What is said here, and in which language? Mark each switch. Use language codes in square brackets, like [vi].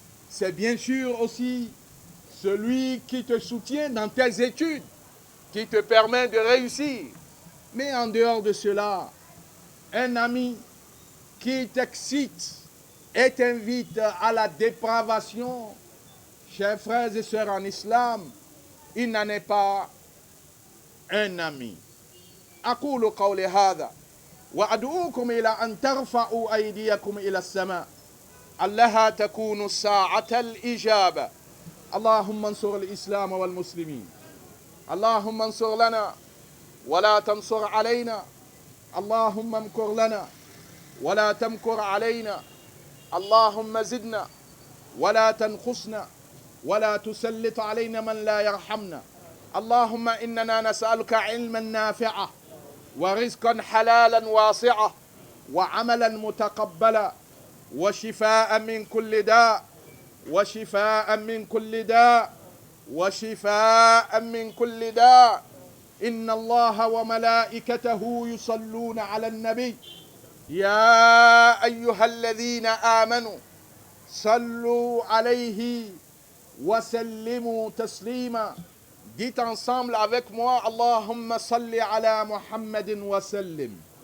[fr] C'est bien sûr aussi celui qui te soutient dans tes études, qui te permet de réussir. Mais en dehors de cela, un ami qui t'excite et t'invite à la dépravation, chers frères et sœurs en islam, il n'en est pas un ami. [ar] أقول قولي هذا وأدعوكم إلى أن ترفعوا أيديكم إلى السماء ألها تكون الساعة الإجابة. اللهم انصر الإسلام والمسلمين. اللهم انصر لنا ولا تنصر علينا. اللهم امكر لنا ولا تمكر علينا. اللهم زدنا ولا تنقصنا ولا تسلط علينا من لا يرحمنا. اللهم إننا نسألك علما نافعا ورزقا حلالا واسعا وعملا متقبلا وشفاء من كل داء وشفاء من كل داء وشفاء من كل داء. إن الله وملائكته يصلون على النبي يا أيها الذين آمنوا صلوا عليه وسلموا تسليما. [fr] Dites ensemble avec moi, [ar] Allahumma salli ala Muhammadin wa sallim.